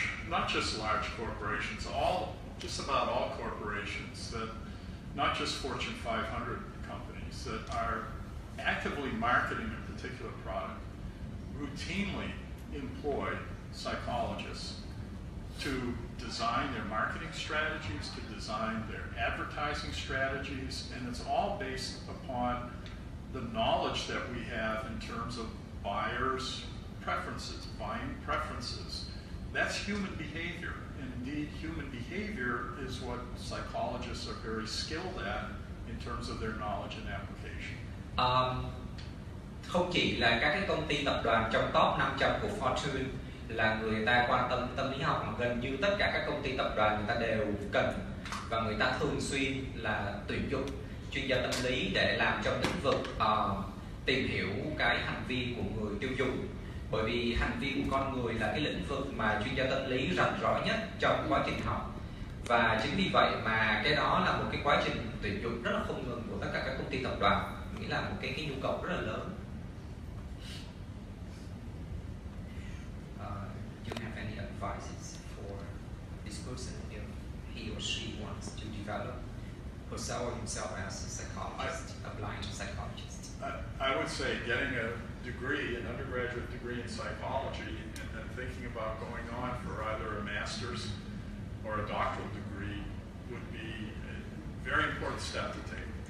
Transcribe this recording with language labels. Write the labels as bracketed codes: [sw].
[en] Not just large corporations, just about all corporations that, not just Fortune 500 companies that are actively marketing a particular product, routinely employ psychologists to design their marketing strategies, to design their advertising strategies, and it's all based upon the knowledge that we have in terms of buyers' preferences, buying preferences. That's human behavior, and indeed human behavior is what psychologists are very skilled at in terms of their knowledge and application. [vi] không chỉ là các cái công ty tập đoàn trong top 500 của Fortune là người ta quan tâm tâm lý học, mà gần như tất cả các công ty tập đoàn người ta đều cần và người ta thường xuyên là tuyển dụng chuyên gia tâm lý để làm trong lĩnh vực tìm hiểu cái hành vi của người tiêu dùng. Bởi vì hành vi của con người là cái lĩnh vực mà chuyên gia tâm lý rành rõ nhất trong quá trình học. Và chính vì vậy mà cái đó là một cái quá trình tuyển dụng rất là không ngừng của tất cả các công ty tập đoàn, nghĩa là một cái nhu cầu rất là lớn. [en] Do you have any advices for this person if he or she wants to develop herself or himself as a psychologist, a blind psychologist? I would say getting a degree, an undergraduate degree in psychology, and then thinking about going on for either a master's or a doctoral degree would be a very important step to take.